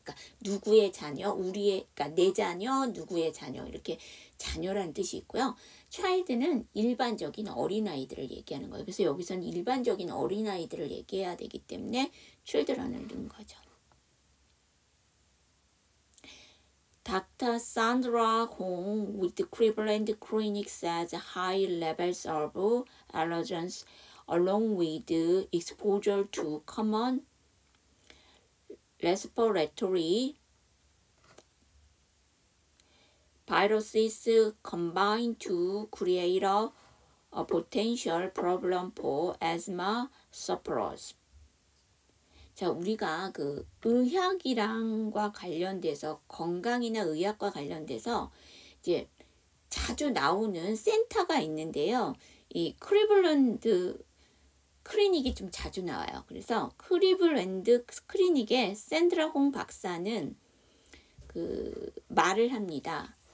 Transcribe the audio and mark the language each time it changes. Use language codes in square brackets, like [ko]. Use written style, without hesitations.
[ko] 그러니까 누구의 자녀, 그러니까 내 자녀, 누구의 자녀 이렇게 자녀라는 뜻이 있고요. child는 일반적인 어린아이들을 얘기하는 거예요. 그래서 여기서는 일반적인 어린아이들을 얘기해야 되기 때문에 children을 넣은 거죠. [en] Dr. Sandra Hong with the Cleveland Clinic says high levels of allergens along with exposure to common respiratory viruses combine to create a potential problem for asthma sufferers. [ko] 자, 우리가 그 의학이랑과 관련돼서 건강이나 의학과 관련돼서 이제 자주 나오는 센터가 있는데요. 이 클리블랜드 클리닉이 좀 자주 나와요. 그래서 클리블랜드 클리닉의 샌드라 홍 박사는 그 말을 합니다.